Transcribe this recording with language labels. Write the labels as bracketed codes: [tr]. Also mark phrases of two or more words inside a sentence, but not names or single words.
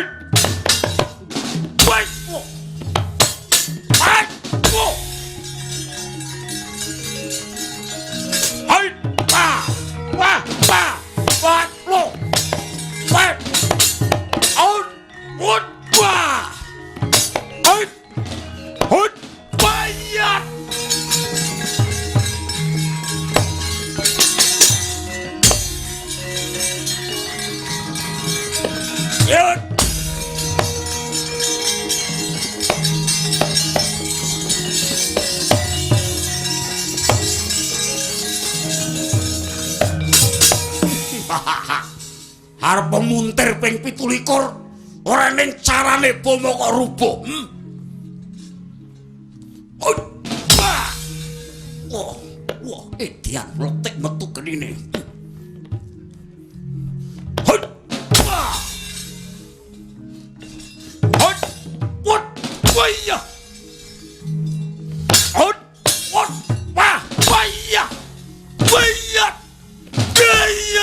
[jv] Wah! Wah! Wah! Wah! Hoi! Wah! Wah! Wah! Wah! Wah! Wah! Out! Wah! Wah! Hoi! Hoi! Bayat! Yun! Arep muntir ping 17 ora ning carane bomo kok rubuh. Wah! Wah, wah, edian mletik metu genine. Hoi! Wah! Hoi! Wat! Waya! Hoi! Wat! Wah! Waya! Waya! Gaya!